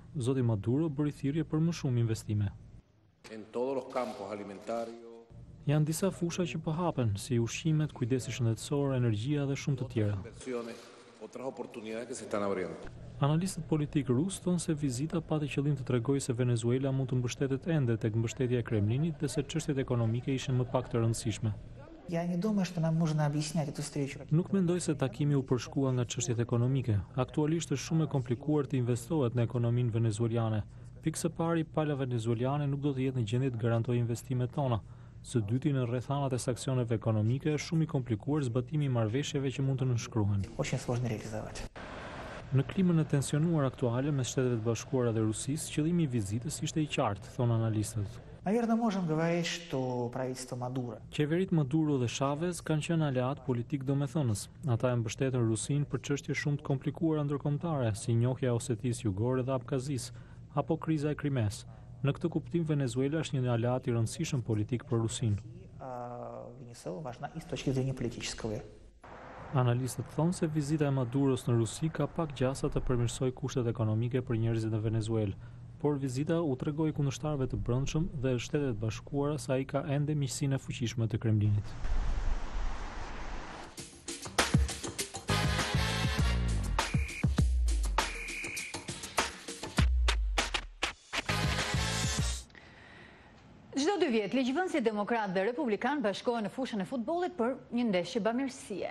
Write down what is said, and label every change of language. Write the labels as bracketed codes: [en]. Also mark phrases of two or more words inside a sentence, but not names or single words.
[sq] Zoti Maduro bëri thirrje për më shumë investime. Janë disa fusha që po hapen, si ushqimet, kujdesi shëndetësor, energjia dhe shumë të tjera. Analistët politikë rusë thonë se vizita pati qëllim të tregojë se Venezuela mund të mbështetet ende tek mbështetja e Kremlinit dhe se çështjet ekonomike ishin më pak të rëndësishme. [ru] Я не думаю, что нам нужно объяснять эту встречу. [sq] Nuk mendoj se takimi u përshkua nga çështjet ekonomike. Aktualisht është shumë e komplikuar të investohet në ekonominë venezuelane. Pikë së pari, pala venezuelane nuk do të jetë në gjendje të garantojë investimet tona. Së dyti, në rrethanat e sanksione ekonomike është shumë i komplikuar zbatimi i marrëveshjeve që mund të nënshkruhen. [ru] Очень сложно реализовать. [sq] Në klimën e tensionuar aktuale mes Shteteve të Bashkuara dhe Rusisë, qëllimi i vizitës ishte i qartë, thonë analistët. [ru] Наверное, можем говорить, что правительство Мадуро [sq] Qeverit Maduro dhe Chavez kanë qenë aleat politik domethënës. Ata e mbështetën Rusinë për çështje shumë të komplikuara ndërkombëtare, si njohja e Osetisë Jugore dhe Abkazisë, apo kriza e Krimes. Në këtë kuptim, Venezuela është një aleat i rëndësishëm politik për Rusinë. [ru] Венесуэла важна и с точки зрения политического. [sq] Analistët thonë se vizita e Maduros në Rusi ka pak gjasa të përmirësojë kushtet ekonomike për njerëzit në Venezuelë, por vizita u tregoi kundërshtarëve të brendshëm dhe Shtetet e Bashkuara se ai ka ende miqësinë e fuqishme të Kremlinit. Çdo 2 vjet, ligjvënësit demokrat dhe republikan bashkohen në fushën e futbollit për një ndeshje bamirësie.